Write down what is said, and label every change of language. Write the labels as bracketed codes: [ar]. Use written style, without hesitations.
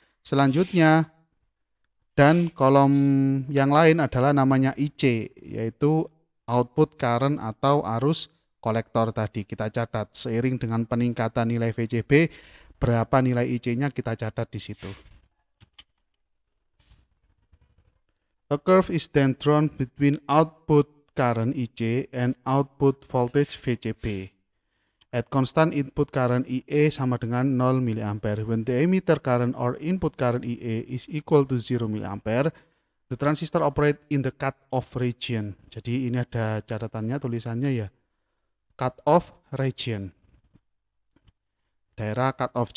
[id] Selanjutnya, dan kolom yang lain adalah namanya IC, yaitu output current atau arus kolektor tadi. Kita catat seiring dengan peningkatan nilai VCB, berapa nilai IC-nya kita catat di situ. [en] A curve is then drawn between output current IC and output voltage VCB. At constant input current IA [id] sama dengan [en] 0 mA. When the emitter current or input current IA is equal to 0 mA, the transistor operate in the cut-off region. [id] Jadi ini ada catatannya, tulisannya ya. Cut-off region. Daerah cut-off.